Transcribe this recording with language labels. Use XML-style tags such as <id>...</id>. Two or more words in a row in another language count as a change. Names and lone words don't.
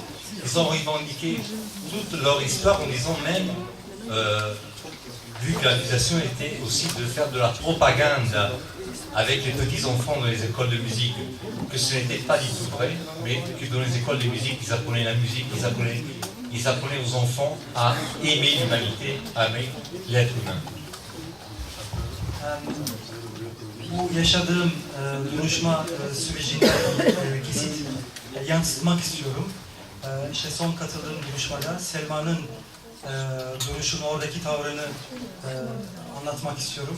<fr>Ils ont revendiqué toute leur histoire en disant même, vu que l'accusation était aussi de faire de la propagande avec les petits-enfants dans les écoles de musique, que ce n'était pas du tout vrai, mais que dans les écoles de musique, ils apprenaient la musique, ils apprenaient aux enfants à aimer l'humanité, à aimer l'être humain.</fr> <tr>Bu yaşadığım duruşma sürecinde kesit yansıtmak istiyorum. İşte son katıldığım duruşmada Selma'nın duruşunu, oradaki tavrını anlatmak istiyorum.</tr>